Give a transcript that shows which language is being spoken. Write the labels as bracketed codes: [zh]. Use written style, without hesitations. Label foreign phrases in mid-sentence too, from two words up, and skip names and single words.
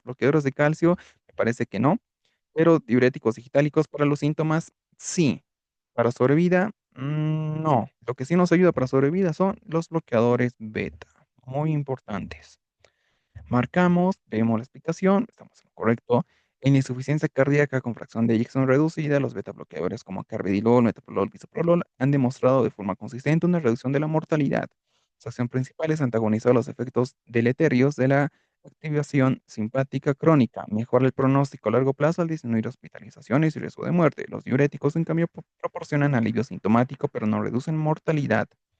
[es] Bloqueadores de calcio, me parece que no, pero diuréticos digitálicos para los síntomas, sí. Para sobrevida, no. Lo que sí nos ayuda para sobrevida son los bloqueadores beta, muy importantes. Marcamos, vemos la explicación, estamos en lo correcto. En insuficiencia cardíaca con fracción de eyección reducida, los beta bloqueadores como carvedilol, metoprolol, bisoprolol han demostrado de forma consistente una reducción de la mortalidad. Su acción principal es antagonizar los efectos deleterios de la activación simpática crónica, mejora el pronóstico a largo plazo al disminuir hospitalizaciones y riesgo de muerte. Los diuréticos, en cambio, proporcionan alivio sintomático, pero no reducen mortalidad.